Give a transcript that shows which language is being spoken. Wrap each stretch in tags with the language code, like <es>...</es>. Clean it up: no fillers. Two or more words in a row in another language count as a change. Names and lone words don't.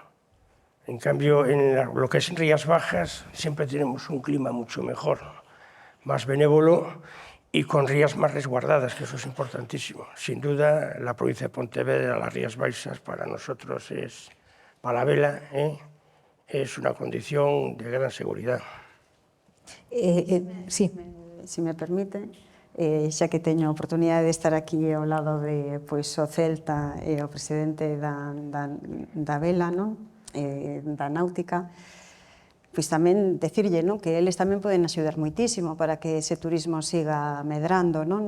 <es>En cambio, en lo que es Rías Bajas, siempre tenemos un clima mucho mejor, más benévolo y con rías más resguardadas, que eso es importantísimo. Sin duda, la provincia de Pontevedra, las Rías Baixas, para nosotros es, para la vela, es una condición de gran seguridad. Sí. Si me permite,</es> <gl>xa que teño a oportunidade de estar aquí ao lado de pois, o Celta e o presidente da vela, non? Da náutica, pois tamén decirlle, non, que eles tamén poden axudar moitísimo para que ese turismo siga medrando, non?</gl>